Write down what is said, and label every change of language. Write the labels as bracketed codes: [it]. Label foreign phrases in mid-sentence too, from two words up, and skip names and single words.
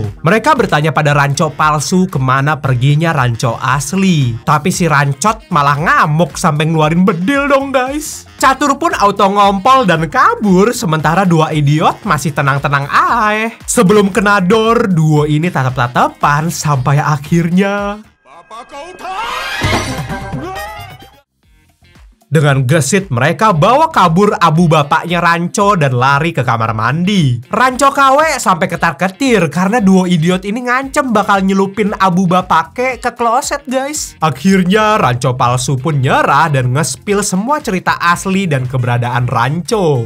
[id] Mereka bertanya pada Ranco palsu kemana perginya Ranco asli. Tapi si Rancot malah ngamuk sampai ngeluarin bedil dong, guys. Catur pun auto ngompol dan kabur, sementara dua idiot masih tenang-tenang aja. Sebelum kena dor, duo ini tatap-tatapan sampai akhirnya [hi] पापा को उठा [id] dengan gesit mereka bawa kabur abu bapaknya Ranco dan lari ke kamar mandi. Ranco KW sampai ketar-ketir karena duo idiot ini ngancem bakal nyelupin abu bapake ke kloset guys. Akhirnya Ranco palsu pun nyerah dan nge-spill semua cerita asli dan keberadaan Ranco.